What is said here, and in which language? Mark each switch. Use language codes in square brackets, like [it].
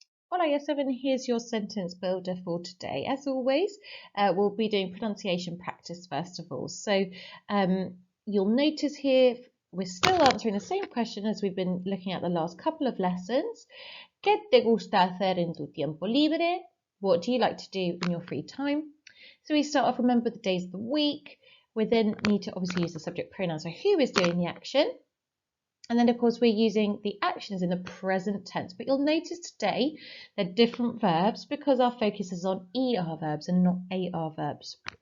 [en] Hola Year 7, here's your sentence builder for today. As always, we'll be doing pronunciation practice first of all. So you'll notice here we're still answering the same question as we've been looking at the last couple of lessons. [es] ¿Qué te gusta hacer en tu tiempo libre? [en] What do you like to do in your free time? So we start off, remember the days of the week. We then need to obviously use the subject pronoun, so who is doing the action? And then, of course, we're using the actions in the present tense. But you'll notice today they're different verbs because our focus is on ER verbs and not AR verbs.